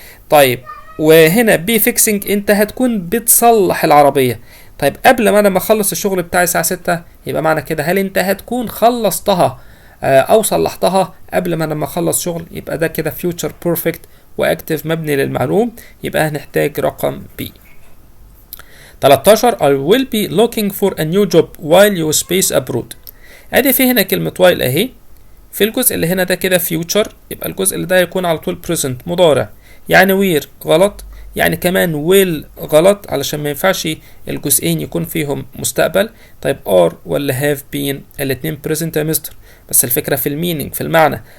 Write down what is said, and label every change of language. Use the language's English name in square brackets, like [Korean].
[Arabic] طيب وهنا be fixing انت هتكون بتصلح العربية. طيب قبل ما انا اخلص الشغل بتاعي الساعة 6، يبقى معنى كده هل انت هتكون خلصتها او صلحتها قبل ما انا اخلص شغل، يبقى ده كده future perfect واكتف مبني للمعلوم، يبقى هنحتاج رقم B. [English] 13 I will be looking for a new job while you space abroad. [Arabic] ادي في هنا كلمة while اهي، في الجزء اللي هنا ده كده future، يبقى الجزء اللي ده يكون على طول present مضارع، يعني where غلط، يعني كمان will غلط، علشان ما ينفعش الجزئين يكون فيهم مستقبل. طيب are ولا have been؟ الاتنين present يا مستر، بس الفكرة في المينينج في المعنى.